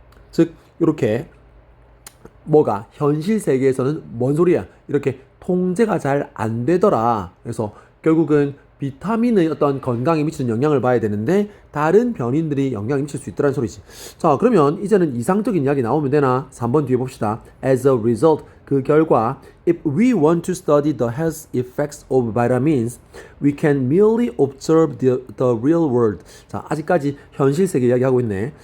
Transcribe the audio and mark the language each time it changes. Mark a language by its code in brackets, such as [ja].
[ko] 즉 이렇게 뭐가 현실 세계에서는 뭔 소리야? 이렇게 통제가 잘 안 되더라. 그래서 결국은 비타민의 어떤 건강에 미치는 영향을 봐야 되는데 다른 변인들이 영향을 미칠 수 있다는 소리지. 자, 그러면 이제는 이상적인 이야기 나오면 되나? 3번 뒤에 봅시다. [en] As a result, [ko] 그 결과 [en] if we want to study the health effects of vitamins, we can merely observe the real world. [ko] 자, 아직까지 현실 세계 이야기하고 있네.